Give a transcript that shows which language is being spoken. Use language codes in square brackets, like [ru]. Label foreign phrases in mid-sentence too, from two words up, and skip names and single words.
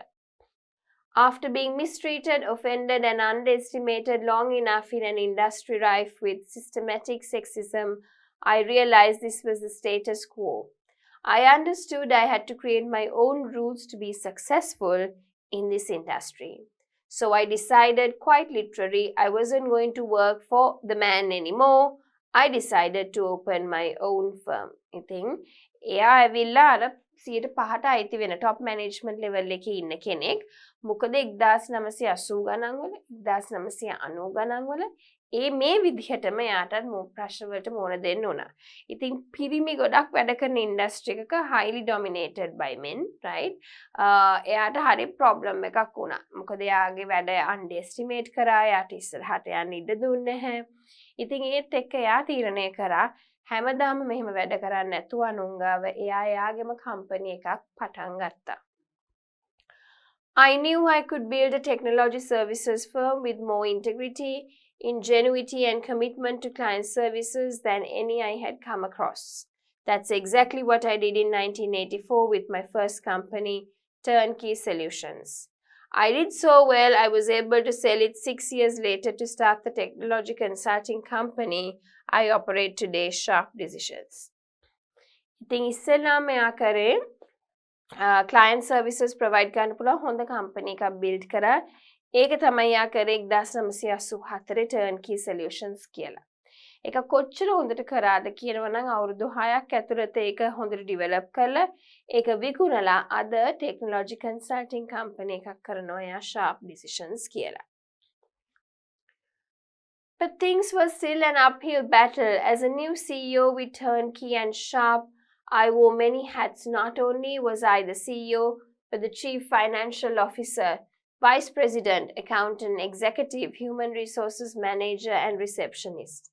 [en] After being mistreated, offended, and underestimated long enough in an industry rife with systematic sexism, I realized this was the status quo. I understood I had to create my own rules to be successful in this industry. So I decided quite literally I wasn't going to work for the man anymore. I decided to open my own firm. [si] ඉතින් එයා ඇවිල්ලා අර 105ට අයිති වෙන [en] top management level [si] එකේ ඉන්න කෙනෙක්. මොකද 1980 ගණන් වල 1990 ගණන් වල මේ විදිහටම එයාටත් ප්‍රශ්න වලට මුහුණ දෙන්න උනා. ඉතින් පිරිමි ගොඩක් වැඩ කරන ඉන්ඩස්ට්‍රි එකක [en] highly dominated by men, right? [si] එයාට හරි ප්‍රොබ්ලම් එකක් වුණා. මොකද එයාගේ වැඩ underestimate කරා, එයාට ඉස්සරහට යන්න ඉඩ දුන්නේ නැහැ. ඉතින් ඒත් එක්ක එයා තීරණය කරා හැමදාම මෙහෙම වැඩ කරන්නේ නැතුව අනුංගාව එයාගේම කම්පැනි එකක් පටන් ගත්තා. [en] I knew I could build a technology services firm with more integrity, ingenuity and commitment to client services than any I had come across. That's exactly what I did in 1984 with my first company, Turnkey Solutions. I did so well, I was able to sell it 6 years later to start the technology consulting company I operate today, Sharp Decisions. [si] ඉතින් ඉස්සෙල්ලාම එයා කරේ [en] client services provide [si] කරන්න පුළුවන් හොඳ company එකක් build කරා. ඒක තමයි යා කරේ 1984 Turnkey Solutions කියලා. ඒක කොච්චර හොඳට කරාද කියනවා නම් අවුරුදු 6ක් ඇතුළත ඒක හොඳට develop කරලා ඒක විකුණලා අද [en] technology consulting company [si] එකක් කරනවා යා Sharp Decisions කියලා. [en] But things were still an uphill battle. As a new CEO with Turnkey and Sharp, I wore many hats. Not only was I the CEO, but the Chief Financial Officer, Vice President, Accountant, Executive, Human Resources Manager, and Receptionist.